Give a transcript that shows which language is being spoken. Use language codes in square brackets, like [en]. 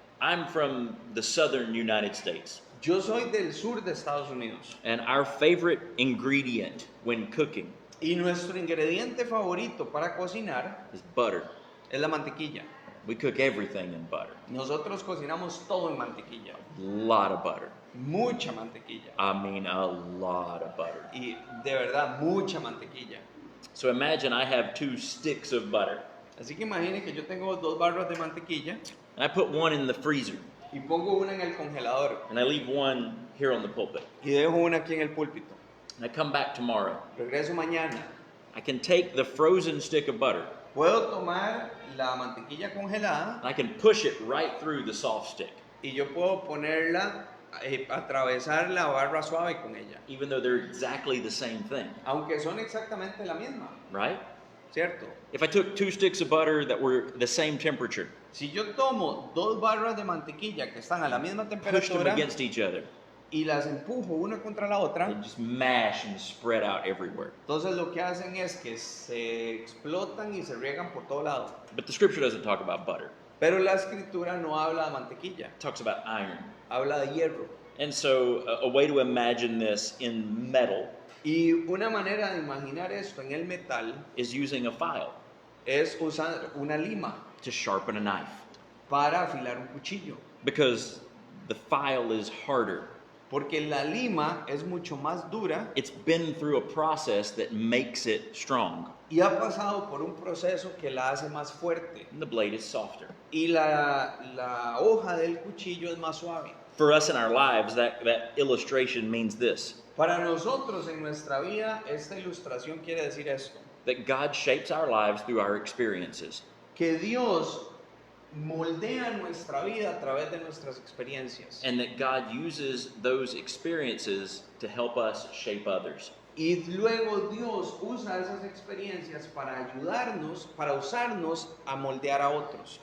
[en] I'm from the southern United States, [es] Yo soy del sur de Estados Unidos [en] and our favorite ingredient when cooking [es] y nuestro ingrediente favorito para cocinar [en] is butter. [es] es la mantequilla. [en] We cook everything in butter. [es] Nosotros cocinamos todo en mantequilla, [en] A lot of butter. [es] mucha mantequilla [en] I mean, a lot of butter. [es] y de verdad mucha mantequilla. [en] So imagine I have 2 sticks of butter, [es] Así que imagine que yo tengo 2 barras de mantequilla [en] and I put one in the freezer, [es] y pongo una en el congelador [en] and I leave one here on the pulpit. [es] y dejo una aquí en el púlpito. [en] And I come back tomorrow. [es] Regreso mañana. [en] I can take the frozen stick of butter, [es] Puedo tomar la mantequilla congelada [en] and I can push it right through the soft stick. [es] y yo puedo ponerla atravesar la barra suave con ella, [en] even though they're exactly the same thing, [es] aunque son exactamente la misma, [en] right? [es] ¿cierto? [en] If I took 2 sticks of butter that were the same temperature, [es] Si yo tomo 2 barras de mantequilla que están a la misma [en] pushed them [es] temperatura [en] against each other, [es] y las empujo una contra la [en] they [es] otra, [en] just mash and spread out everywhere. [es] entonces lo que hacen es que se explotan y se riegan por todo lado. [en] But the scripture doesn't talk about butter. [es] Pero la escritura no habla de mantequilla, [en] It talks about iron. [es] habla de hierro. [en] And so a way to imagine this in metal [es] Y una manera de imaginar esto en el metal [en] is using a file [es] es usar una lima [en] to sharpen a knife, [es] para afilar un cuchillo. [en] because the file is harder. [es] Porque la lima es mucho más dura [en] It's been through a process that makes it strong, [es] y ha pasado por un proceso que la hace más fuerte. [en] and the blade is softer. [es] Y la hoja del cuchillo es más suave. [en] For us in our lives, that illustration means this: [es] Para nosotros en nuestra vida, esta ilustración quiere decir esto: [en] that God shapes our lives through our experiences. [es] que Dios moldea nuestra vida a través de nuestras experiencias. [en] And that God uses those experiences to help us shape others. [es] Y luego Dios usa esas experiencias para ayudarnos, para usarnos a moldear a otros.